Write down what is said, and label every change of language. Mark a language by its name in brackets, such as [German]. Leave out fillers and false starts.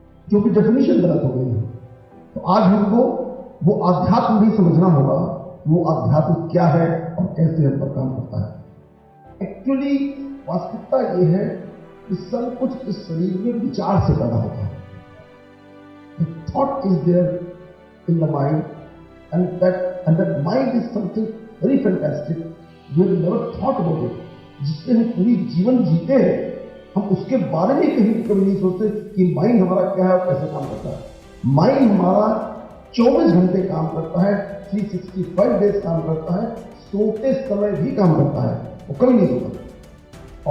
[Hindi] जो कि डेफिनेशन गलत हो गई है। तो आज हमको वो आध्यात्म भी समझना होगा, वो आध्यात्म क्या है और कैसे हम पर काम करता है। एक्चुअली वास्तविकता ये है कि सब कुछ इस शरीर में विचार से पैदा होता है। [English] The thought is there in the mind, and that mind is something very fantastic. We have never thought about it. [Hindi] जिससे हम पूरी जीवन जीते हैं, हम उसके बारे में कभी नहीं सोचते कि माइंड हमारा क्या है और कैसे काम करता है। माइंड हमारा 24 घंटे काम करता है, 365 डेज काम करता है, सोते समय भी काम करता है, वो कभी नहीं सोता।